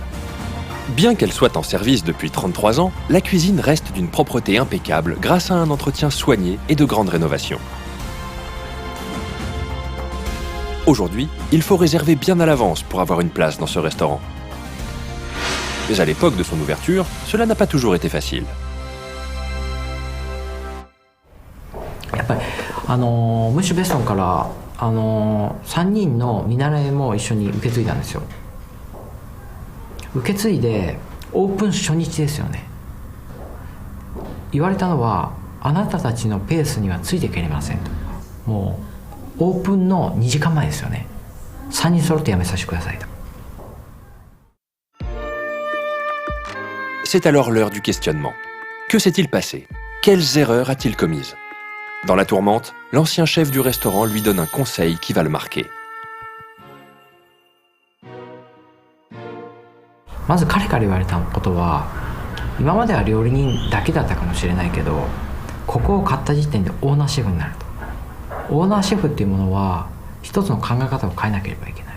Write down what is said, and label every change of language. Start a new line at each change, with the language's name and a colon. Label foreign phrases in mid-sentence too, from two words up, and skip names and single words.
French: Bien qu'elle soit en service depuis 33 ans, la cuisine reste d'une propreté impeccable grâce à un entretien soigné et de grandes rénovations. Aujourd'hui, il faut réserver bien à l'avance pour avoir une place dans ce restaurant. Mais à l'époque de son ouverture, cela n'a pas toujours été facile.
Japanese: やっぱりムッシュ・ベストンから3人の見習いも一緒に受け継いだんですよ。受け継いでオープン初日ですよね。言われたのは、あなたたちのペースにはついていけれませんと。もうオープンの2時間前ですよね。3人揃って辞めさせてくださいと。
French: C'est alors l'heure du questionnement. Que s'est-il passé? Quelles erreurs a-t-il commises? Dans la tourmente, l'ancien chef du restaurant lui donne un conseil qui va le marquer.
Japanese: まず彼から言われたことは、今までは料理人だけだったかもしれないけど、ここを買った時点でオーナーシェフになると。オーナーシェフっていうものは一つの考え方を変えなければいけない。